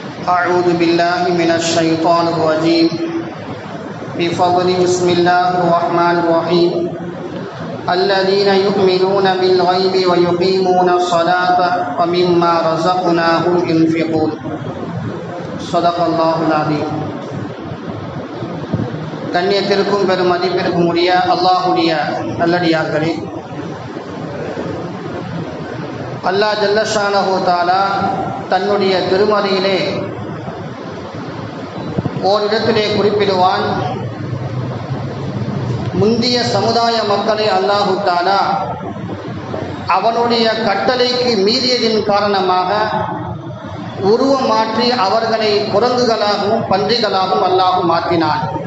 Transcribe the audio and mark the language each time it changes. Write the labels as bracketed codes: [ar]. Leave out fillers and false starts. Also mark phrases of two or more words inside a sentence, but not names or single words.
[ar] أعوذ بالله من الشيطان الرجيم بفضل بسم الله الرحمن الرحيم الذين يؤمنون بالغيب ويقيمون الصلاة ومما رزقناهم ينفقون صدق الله العظيم. [ta] கண்ணியத்திற்கும் பெரும் மதிப்பிற்கும் உரிய அல்லாஹுடைய நல்லடியார்களே, [ar] الله جل شأنه تعالى [ta] தன்னுடைய திருமறையிலே ஓரிடத்திலே குறிப்பிடுவான், முந்திய சமுதாய மக்களை [ar] الله تعالى [ta] அவனுடைய கட்டளைக்கு மீறியதின் காரணமாக உருவம் மாற்றி அவர்களை குரங்குகளாகவும் பன்றிகளாகவும் அல்லாஹ் மாற்றினான்.